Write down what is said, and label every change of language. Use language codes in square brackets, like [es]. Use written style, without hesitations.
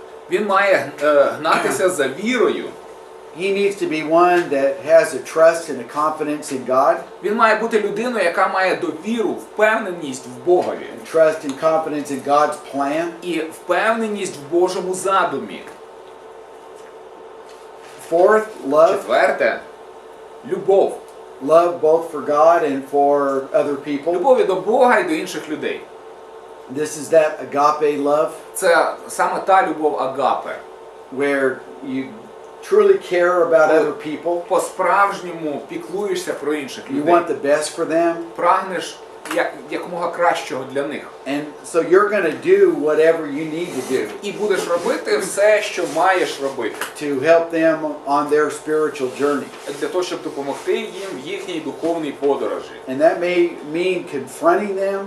[uk] він має гнатися за вірою. [en] He needs to be one that has a trust and a confidence in God, [uk] Він має бути людиною, яка має довіру, впевненість в Богові. [en] and trust and confidence in God's plan. [uk] І впевненість в Божому задумі. [en] Fourth, love. [uk] Четверте, любов. [en] Love both for God and for other people. [uk] Любові до Бога і до інших людей. [en] This is that agape love [uk] Це саме та любов агапе. [en] where you truly care about other people. [uk] По-справжньому піклуєшся про інших [en] You [uk] людей. [en] want the best for them. [uk] Прагнеш якомога кращого для них. [en] And so you're going to do whatever you need to do [uk] І будеш робити все, що маєш робити. [en] to help them on their spiritual journey. [uk] Для того, щоб допомогти їм в їхній духовній подорожі. [en] And that may mean confronting them,